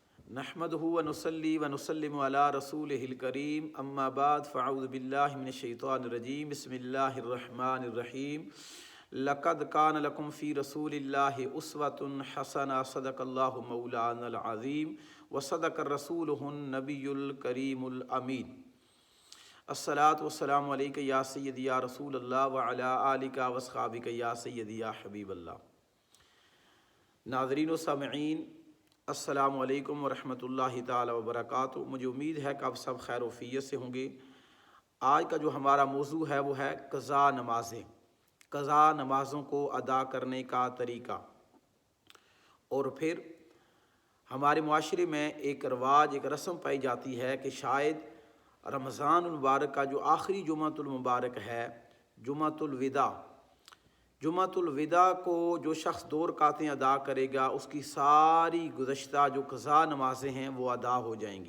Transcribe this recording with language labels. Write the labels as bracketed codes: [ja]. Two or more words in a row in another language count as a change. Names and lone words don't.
[ar] نحمده ونصلي ونسلم على رسوله الكريم أما بعد فأعوذ بالله من الشيطان الرجيم بسم الله الرحمن الرحيم لقد كان لكم في رسول الله أسوة حسنة صدق الله مولانا العظيم وصدق رسوله النبي الكريم الأمين. الصلاة والسلام عليك يا سيدي يا رسول الله وعلى آلك وأصحابك يا سيدي يا حبيب الله. [hi] नाज़रीन व सामईन, [ar] السلام عليكم ورحمة الله تعالى وبركاته. [hi] मुझे उम्मीद है कि आप सब खैर वफ़ियत से होंगे। आज का जो हमारा मौजू है वो है क़ज़ा नमाज़ें, क़ज़ा नमाज़ों को अदा करने का तरीक़ा। और फिर हमारे मुआशरे में एक रवाज, एक रस्म पाई जाती है कि शायद रमज़ान मुबारक का जो आखिरी जुमातुल मुबारक है, जुमातुल विदा, जुमातुल विदा को जो शख्स 2 रकातें अदा करेगा उसकी सारी गुज़श्ता जो क़ज़ा नमाज़ें हैं वो अदा हो जाएंगी।